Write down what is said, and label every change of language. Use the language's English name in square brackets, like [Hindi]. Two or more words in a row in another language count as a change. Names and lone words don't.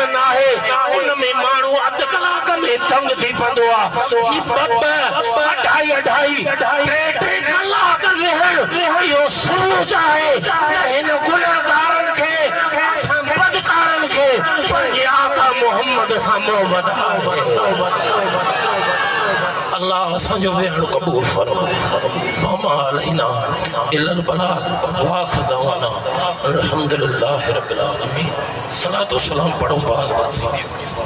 [Sindhi] न आहे उन में माण्हू अध कलाक में तंग थी पवंदो आहे ही 2-2 2.5 कलाक वेहण इहो सोच आहे हिन गुनहगारनि खे असां बदकारनि खे पंहिंजे आका मोहम्मद सां मोहब्बत अल्लाह असांजो वेहण क़बूल फरमाए [Arabic] وما علينا إلا البلاغ وآخر دعوانا الحمد لله رب العالمين. [Sindhi] सलातो सलाम पढ़ो बाद